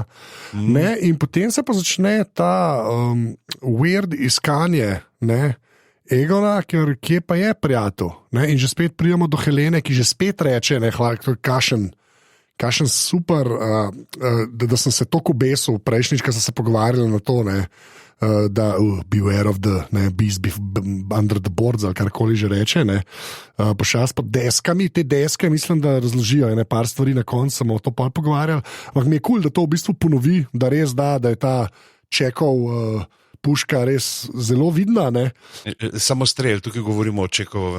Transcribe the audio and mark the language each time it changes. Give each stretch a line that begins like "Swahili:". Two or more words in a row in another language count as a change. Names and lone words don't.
Slovenian: Ne, in potem se pa začne ta weird iskanje, ne, Egona, ker kje pa je prijatelj. Ne? In že spet pridemo do Helene, ki že spet reče, kašen super, da sem se toliko besil prejšnjič, ko sem se pogovarjal na to, ne?
English: Da beware of the beast under the boards,
Slovenian: ali karkoli že reče. Pošast pod deskami, te deske mislim, da razložijo ene par stvari na koncu, smo o to pa pogovarjali. Ampak mi je kul, da to v bistvu ponovi, da res da je ta Čekov puška res zelo vidna, ne? Samostrel, tukaj govorimo o Čekovem